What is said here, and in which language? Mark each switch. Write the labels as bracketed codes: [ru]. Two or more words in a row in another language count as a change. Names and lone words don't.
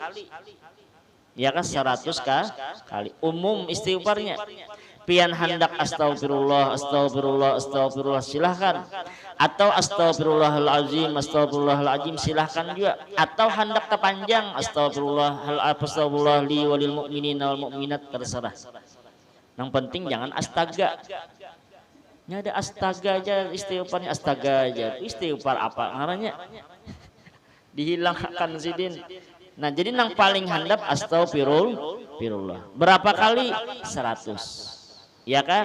[bjn] Ya kan 100 kali. Umum istighfarnya. Pian hendak astagfirullah silahkan. Atau astagfirullahalazim silahkan juga. Atau hendak terpanjang [ar] استغفر الله لي وللمؤمنين والمؤمنات [bjn] terserah. Yang penting jangan astaga. Ini ada astaga aja istighfarnya astaga aja. Istighfar apa ngarannya? Dihilangkan sidin. Nah jadi yang paling handap astagfirullah. Berapa kali? 100. Ya kan?